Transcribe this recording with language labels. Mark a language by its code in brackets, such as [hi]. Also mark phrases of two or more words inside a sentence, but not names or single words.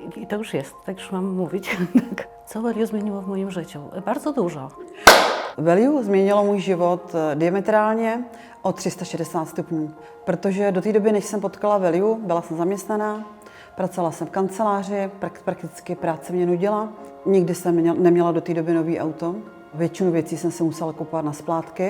[pl] I to już jest, tak już mam mówić. Co Value zmieniło w moim życiu? Bardzo dużo. [cs] Value změnilo můj život diametrálně o 360 stupňů, protože do té doby, než jsem potkala Value, byla jsem zaměstnaná, pracovala jsem v kanceláři, prakticky práce mě nudila. Nikdy jsem neměla do té doby nový auto. Většinu věcí jsem si musela kupovat na splátky.